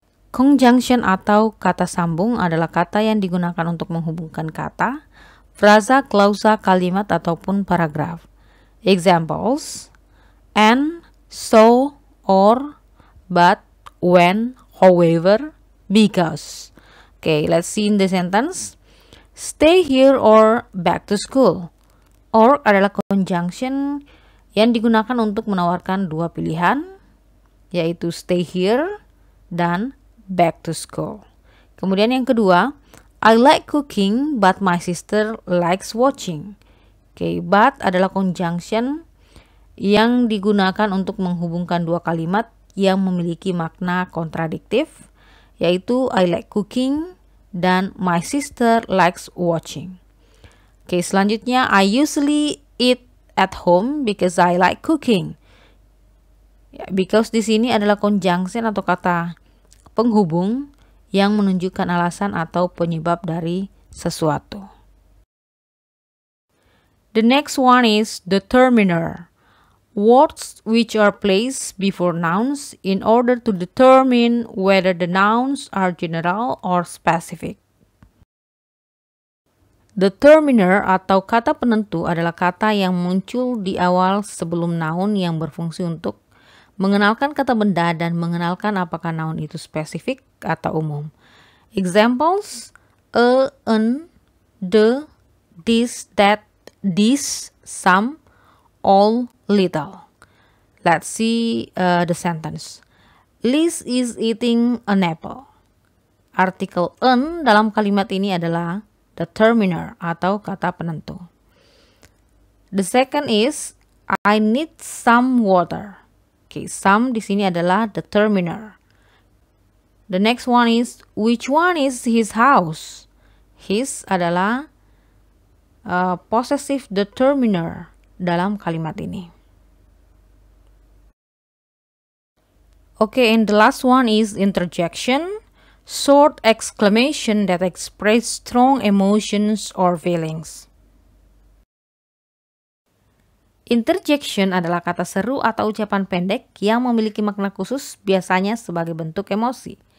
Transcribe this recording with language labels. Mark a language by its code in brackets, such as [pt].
[id] Conjunction atau kata sambung adalah kata yang digunakan untuk menghubungkan kata, frasa, klausa, kalimat, ataupun paragraf. [en] Examples, and, so, or, but, when, however, because. Okay, let's see in the sentence. Stay here or back to school. [id] Or adalah conjunction yang digunakan untuk menawarkan dua pilihan, yaitu [en] stay here [id] dan [en] back to school. [id] Kemudian yang kedua, [en] I like cooking but my sister likes watching. [id] Okay, but adalah conjunction yang digunakan untuk menghubungkan dua kalimat yang memiliki makna kontradiktif, yaitu [en] I like cooking [id] dan [en] my sister likes watching. [id] Oke, selanjutnya [en] I usually eat at home because I like cooking. [id] Because di sini adalah conjunction atau kata penghubung yang menunjukkan alasan atau penyebab dari sesuatu. [en] The next one is determiner. Words which are placed before nouns in order to determine whether the nouns are general or specific. [id] Determiner atau kata penentu adalah kata yang muncul di awal sebelum noun yang berfungsi untuk mengenalkan kata benda dan mengenalkan apakah noun itu spesifik atau umum. [en] Examples, a, an, the, this, that, this, some, all, little. Let's see the sentence. Liz is eating an apple. [id] Artikel an dalam kalimat ini adalah determiner atau kata penentu. [en] The second is I need some water. [id] Okay, some di sini adalah determiner. [en] The next one is which one is his house? His adalah possessive determiner [id] dalam kalimat ini. [en] Okay, and the last one is interjection, short exclamation that express strong emotions or feelings. [id] Interjection adalah kata seru atau ucapan pendek yang memiliki makna khusus, biasanya sebagai bentuk emosi.